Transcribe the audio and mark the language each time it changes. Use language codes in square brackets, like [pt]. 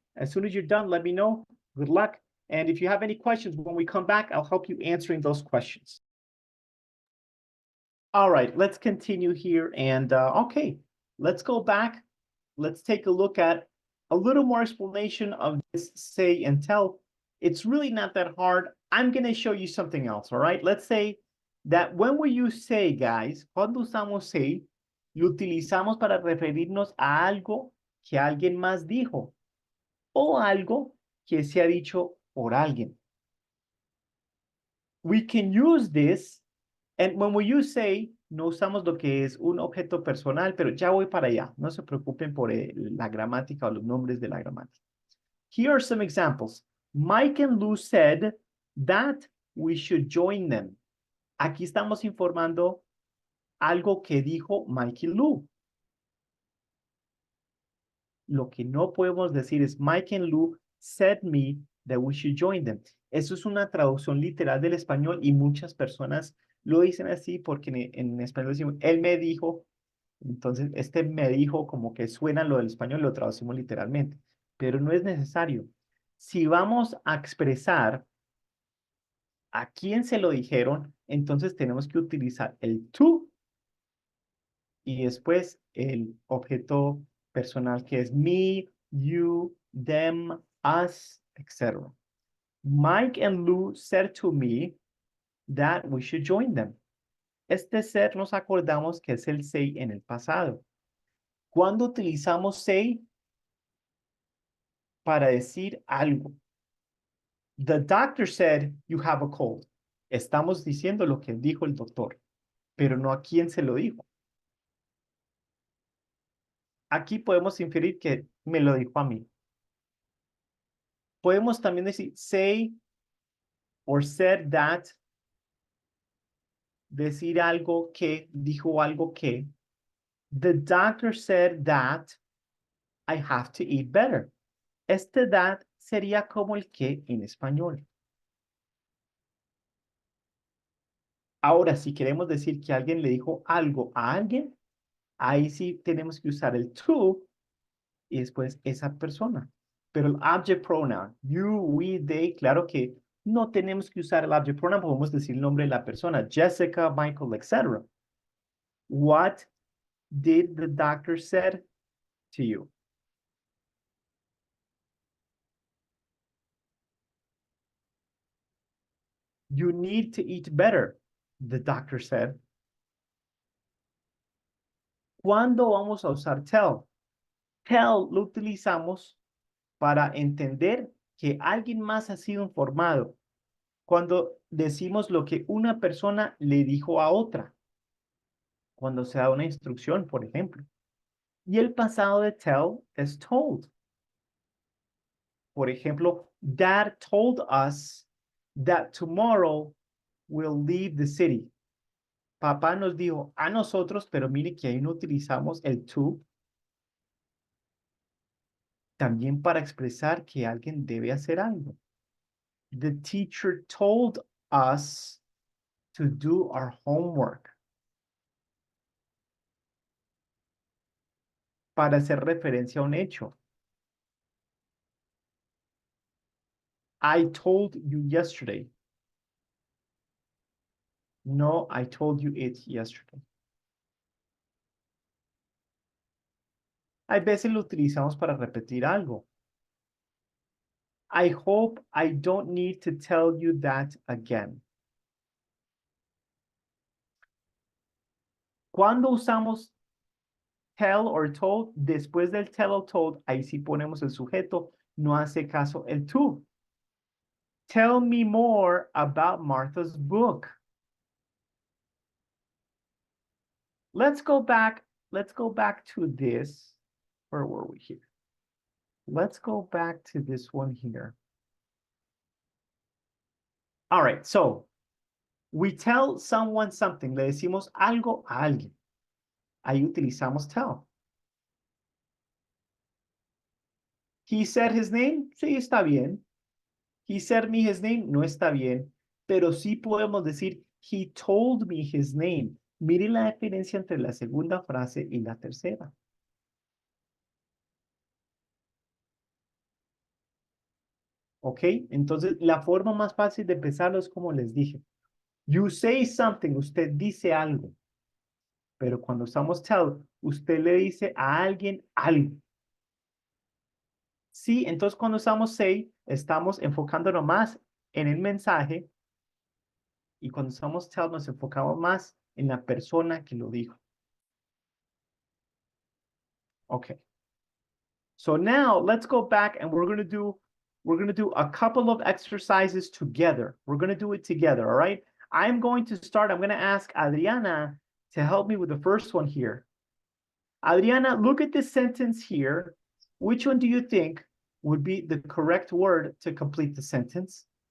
[en] As soon as you're done, let me know. Good luck. And if you have any questions, when we come back, I'll help you answering those questions. All right, let's continue here. And okay, let's go back. Let's take a look at a little more explanation of this say and tell. It's really not that hard. I'm going to show you something else, all right? Let's say that when we use say, guys, [es] cuando usamos say, lo utilizamos para referirnos a algo que alguien más dijo o algo que se ha dicho por alguien. [en] We can use this, and when we use say, [es] no usamos lo que es un objeto personal, pero ya voy para allá. No se preocupen por la gramática o los nombres de la gramática. [en] Here are some examples. Mike and Lou said that we should join them. [es] Aquí estamos informando algo que dijo Mike y Lou. Lo que no podemos decir es [en] Mike and Lou said me that we should join them. [es] Eso es una traducción literal del español y muchas personas lo dicen así porque en español decimos, él me dijo, entonces me dijo como que suena lo del español, lo traducimos literalmente, pero no es necesario. Si vamos a expresar a quién se lo dijeron, entonces tenemos que utilizar el tú y después el objeto personal que es me, you, them, us, etc. [en] Mike and Lou said to me that we should join them. [es] Este ser nos acordamos que es el say en el pasado. ¿Cuándo utilizamos say? Para decir algo. [en] The doctor said you have a cold. [es] Estamos diciendo lo que dijo el doctor, pero no a quién se lo dijo. Aquí podemos inferir que me lo dijo a mí. Podemos también decir say or said that. Decir algo que, dijo algo que. [en] The doctor said that I have to eat better. [es] Este that sería como el que en español. Ahora, si queremos decir que alguien le dijo algo a alguien, ahí sí tenemos que usar el to y después esa persona. Pero el object pronoun, you, we, they, claro que no tenemos que usar el object pronoun, podemos decir el nombre de la persona, Jessica, Michael, etc. [en] What did the doctor said to you? You need to eat better, the doctor said. [es] ¿Cuándo vamos a usar tell? Tell lo utilizamos para entender que alguien más ha sido informado. Cuando decimos lo que una persona le dijo a otra. Cuando se da una instrucción, por ejemplo. Y el pasado de tell es told. Por ejemplo, [en] Dad told us that tomorrow we'll leave the city. [es] Papá nos dijo a nosotros, pero mire que ahí no utilizamos el to. También para expresar que alguien debe hacer algo. [en] The teacher told us to do our homework. [es] Para hacer referencia a un hecho. [en] I told you yesterday. No, I told you it yesterday. [es] Hay veces lo utilizamos para repetir algo. [en] I hope I don't need to tell you that again. [es] Cuando usamos tell or told, después del tell or told, ahí sí ponemos el sujeto, no hace caso el to. [en] Tell me more about Martha's book. Let's go back to this. Where were we here? Let's go back to this one here. All right, so we tell someone something. [es] Le decimos algo a alguien. Ahí utilizamos tell. [en] He said his name. [es] Sí, está bien. [en] He said me his name. [es] No está bien. Pero sí podemos decir, [en] he told me his name. [es] Mire la diferencia entre la segunda frase y la tercera. ¿Ok? Entonces, la forma más fácil de empezarlo es como les dije. [en] You say something, [es] usted dice algo. Pero cuando usamos tell, usted le dice a alguien algo. Sí, entonces cuando usamos say, estamos enfocándonos más en el mensaje. Y cuando usamos tell, nos enfocamos más en la persona que lo dijo. [en] Okay. So now let's go back and we're going to do a couple of exercises together. We're going to do it together, all right? I'm going to ask Adriana to help me with the first one here. Adriana, look at this sentence here. Which one do you think would be the correct word to complete the sentence?